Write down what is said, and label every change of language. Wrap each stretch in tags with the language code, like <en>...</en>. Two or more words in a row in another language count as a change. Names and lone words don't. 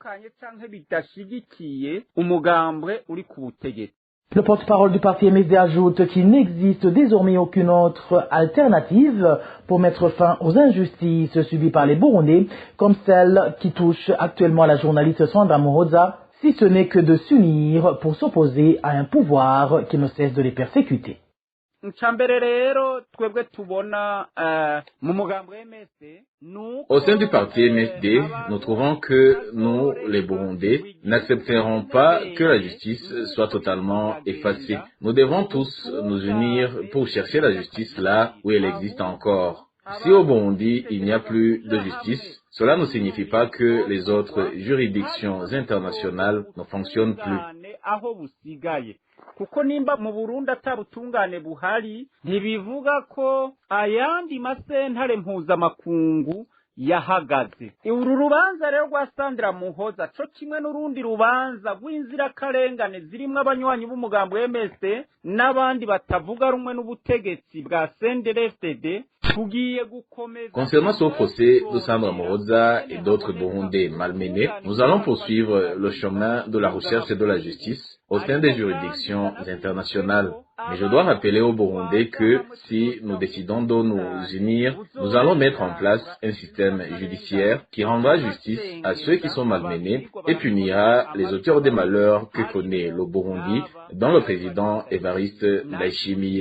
<fr>Le porte-parole du parti MSD ajoute qu'il n'existe désormais aucune autre alternative pour mettre fin aux injustices subies par les Burundais, comme celle qui touche actuellement la journaliste Sandra Muhoza, si ce n'est que de s'unir pour s'opposer à un pouvoir qui ne cesse de les persécuter.</fr> <rn>ncambere rero twebwe tubona mu mugambo MSD.</rn> <fr>Au sein du parti MSD, nous trouvons que nous, les Burundais, n'accepterons pas que la justice soit totalement effacée. Nous devons tous nous unir pour chercher la justice là où elle existe encore. Si au Burundi, il n'y a plus de justice, cela ne signifie pas que les autres juridictions internationales ne fonctionnent plus.</fr> <rn>Kuko nimba mu Burundi atabutungane buhari ntibivuga ko ayandi masentare mpuzamakungu yahagaze. Uru rubanza rero rwa Sandra Muhoza co kimwe n'urundi rubanza rw'inzirakarengane zirimwo abanywanyi b'umugambo MSD n'abandi batavuga rumwe n'ubutegetsi bwa CNDD-FDD.</rn> <fr>Concernant ce procès de Sandra Muhoza et d'autres Burundais malmenés, nous allons poursuivre le chemin de la recherche et de la justice au sein des juridictions internationales. Mais je dois rappeler aux Burundais que si nous décidons de nous unir, nous allons mettre en place un système judiciaire qui rendra justice à ceux qui sont malmenés et punira les auteurs des malheurs que connaît le Burundi, dont le président Evariste Ndayishimiye.</fr>